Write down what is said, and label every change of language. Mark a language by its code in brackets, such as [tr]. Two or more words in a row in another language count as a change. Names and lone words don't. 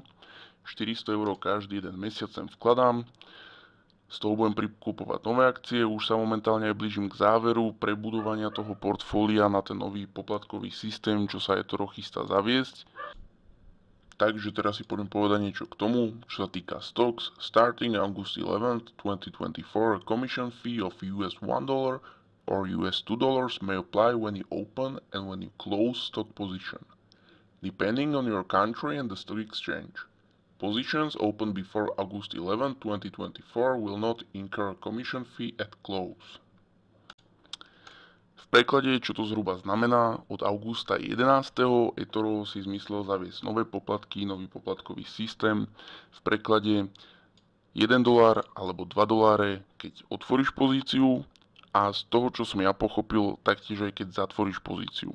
[sk] 400 € každý jeden mesiac sem vkladám. Z toho budem prikupovať nové akcie. Už sa momentálne aj blížim k záveru prebudovania toho portfólia na ten nový poplatkový systém, čo sa eToro chystá zaviesť. Takže teraz si poďme povedať niečo k tomu, čo sa týka stocks. [en] Starting August 11, 2024, a commission fee of $1 or $2 may apply when you open and when you close stock position, depending on your country and the stock exchange. Positions opened before August 11, 2024 will not incur a commission fee at close. [sk] V preklade, čo to zhruba znamená, od augusta 11. eToro si zmyslel zaviesť nové poplatky, nový poplatkový systém. V preklade $1 alebo $2, keď otvoríš pozíciu, a z toho, čo som ja pochopil, taktiež aj keď zatvoríš pozíciu.